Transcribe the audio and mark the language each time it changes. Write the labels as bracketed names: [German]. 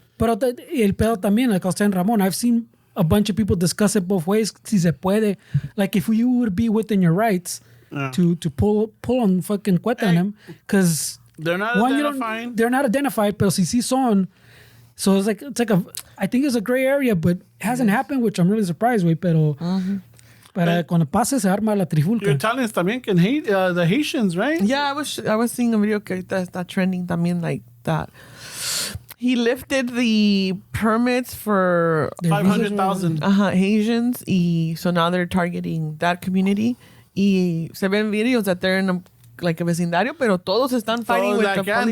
[Spanish] Pero el pedo también, [English] like I was saying, Ramon, I've seen a bunch of people discuss it both ways. [Spanish] Si se puede, [English] like if you would be within your rights to pull on fucking cueta on them, because they're not identifying. They're not identified, [Spanish] pero si sí son. [English] So it's like I think it's a gray area, but it hasn't happened, which I'm really surprised with. [Spanish] Pero cuando pase se arma la trifulca. [English] You're telling us [Spanish] también que [English] the Haitians, right? Yeah, I was seeing a video [Spanish] que ahorita está [English] trending [Spanish] también [English] like that. He lifted the permits for 500,000 Haitians, y so now they're targeting that community. [Spanish] Y se ven videos [English] that they're in a vecindario, [Spanish] pero todos están [English] fighting with the police.